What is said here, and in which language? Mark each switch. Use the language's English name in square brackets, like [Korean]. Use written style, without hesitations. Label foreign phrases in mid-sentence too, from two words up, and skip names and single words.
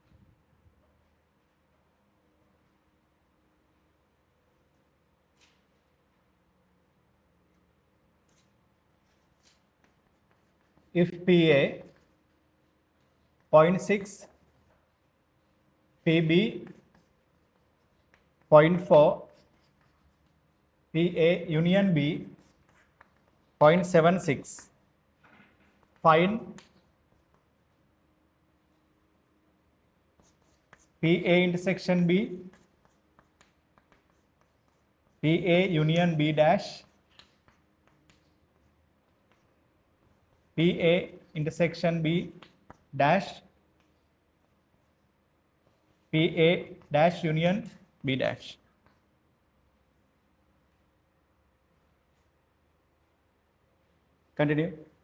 [English] If PA 0.6, PB 0.4, PA union B 0.76, find PA intersection B, PA union B dash, PA intersection B dash, PA dash union B dash. Continue.